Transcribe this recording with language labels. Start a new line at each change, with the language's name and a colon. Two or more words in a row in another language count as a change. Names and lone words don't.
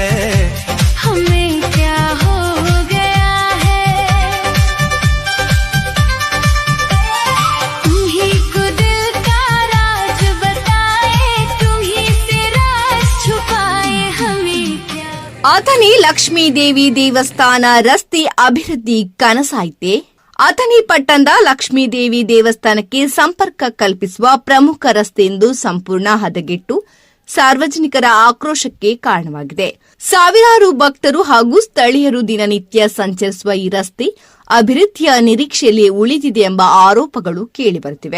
Hindi: हमें क्या हो गया है। तुम ही को दिल का राज बताए, तुम ही से राज छुपाए, हमें क्या।
Kannada: ಅಥಣಿ ಲಕ್ಷ್ಮೀದೇವಿ ದೇವಸ್ಥಾನ ರಸ್ತೆ ಅಭಿವೃದ್ಧಿ ಕನಸಾಯಿತೆ. ಅಥಣಿ ಪಟ್ಟಣದ ಲಕ್ಷ್ಮೀದೇವಿ ದೇವಸ್ಥಾನಕ್ಕೆ ಸಂಪರ್ಕ ಕಲ್ಪಿಸುವ ಪ್ರಮುಖ ರಸ್ತೆಯೊಂದು ಸಂಪೂರ್ಣ ಹದಗೆಟ್ಟು ಸಾರ್ವಜನಿಕರ ಆಕ್ರೋಶಕ್ಕೆ ಕಾರಣವಾಗಿದೆ. ಸಾವಿರಾರು ಭಕ್ತರು ಹಾಗೂ ಸ್ಥಳೀಯರು ದಿನನಿತ್ಯ ಸಂಚರಿಸುವ ಈ ರಸ್ತೆ ಅಭಿವೃದ್ಧಿಯ ನಿರೀಕ್ಷೆಯಲ್ಲಿ ಉಳಿದಿದೆ ಎಂಬ ಆರೋಪಗಳು ಕೇಳಿಬರುತ್ತಿವೆ.